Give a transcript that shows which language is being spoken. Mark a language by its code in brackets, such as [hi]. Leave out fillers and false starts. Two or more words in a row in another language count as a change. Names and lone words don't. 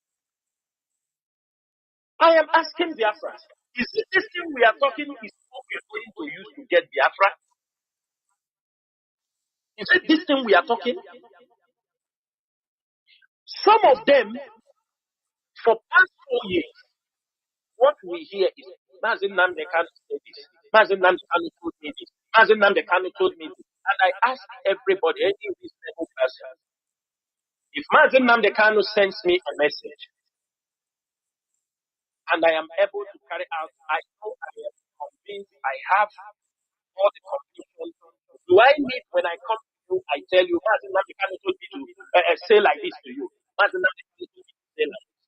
[en] I am asking Biafra, is it this thing we are talking is what we are going to use to get Biafra? Is it this thing we are talking? Some of them, for past 4 years, what we hear is, Mazi Nnamdi Kanu said this. Mazi Nnamdi Kanu told me this. Mazi Nnamdi Kanu told me this. And I ask everybody, any reasonable person, if Mazi Nnamdi Kanu sends me a message, and I am able to carry out, I know I am convinced I have all the confusion. Do I need, when I come to you, I tell you, Mazi Nnamdi Kanu told me to say like this to you. Mazi Nnamdi Kanu told me to say like this.